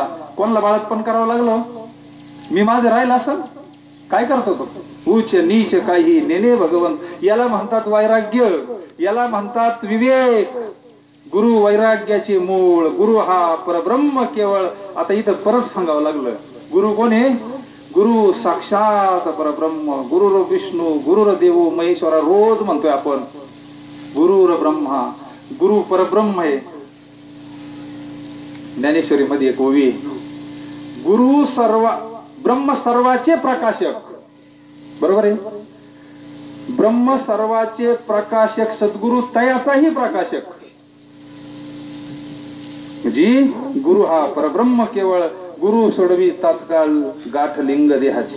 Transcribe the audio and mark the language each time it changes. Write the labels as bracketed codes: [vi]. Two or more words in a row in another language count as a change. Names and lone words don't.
[mr] कोणाला बाळातपण करावं लागलं? मी माझं राहिलं असं काय करतो तो? उच्च नीच काही नेने भगवंत. याला म्हणतात वैराग्य, याला म्हणतात विवेक. गुरु वैराग्याचे मूळ, गुरु हा परब्रह्म केवळ. आता इथं परत सांगावं लागलं, गुरु कोण आहे? [sa] गुरु साक्षात परब्रह्म. गुरुर विष्णू, गुरुर देवो महेश्वरा. [mr] रोज म्हणतोय आपण [sa] गुरुर ब्रह्मा, [mr] गुरु परब्रह्म आहे. ज्ञानेश्वरी मध्ये एक ओवी, गुरु सर्व ब्रह्म सर्वाचे प्रकाशक. बरोबर आहे. ब्रह्म सर्वाचे प्रकाशक सद्गुरु तयाचाही प्रकाशक. जी गुरु हा परब्रह्म केवळ गुरु सोडवी तात्काळ गाठ लिंग देहाची.